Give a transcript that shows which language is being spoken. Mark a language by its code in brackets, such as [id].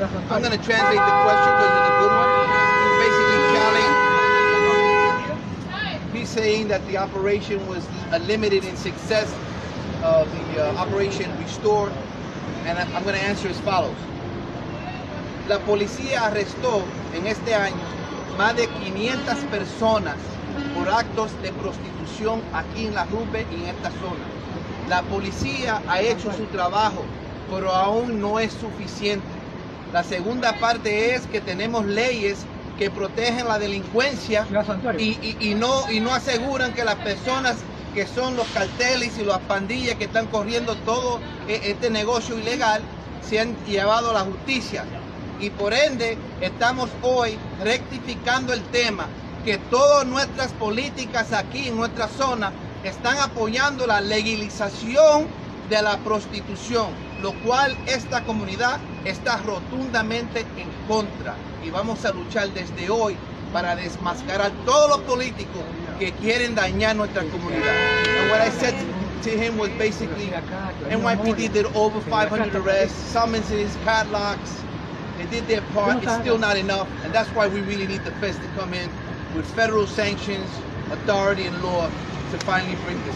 [en] I'm going to translate the question because it's a good one. Basically, he's saying that the operation was limited in success of the operation restored, and I'm going to answer as follows. [es] La policía arrestó en este año más de 500 personas por actos de prostitución aquí en la Rube y en esta zona. La policía ha hecho su trabajo, pero aún no es suficiente. La segunda parte es que tenemos leyes que protegen la delincuencia y no aseguran que las personas que son los carteles y las pandillas que están corriendo todo este negocio ilegal sean llevados a la justicia. Y por ende estamos hoy rectificando el tema, que todas nuestras políticas aquí en nuestra zona están apoyando la legalización de la prostitución, lo cual esta comunidad está rotundamente en contra, y vamos a luchar desde hoy para desmascarar todos los políticos que quieren dañar nuestra comunidad. [en] And what I said to him was basically, NYPD did over 500 arrests, summonses, padlocks. They did their part. It's still not enough, and that's why we really need the feds to come in with federal sanctions, authority, and law to finally bring this.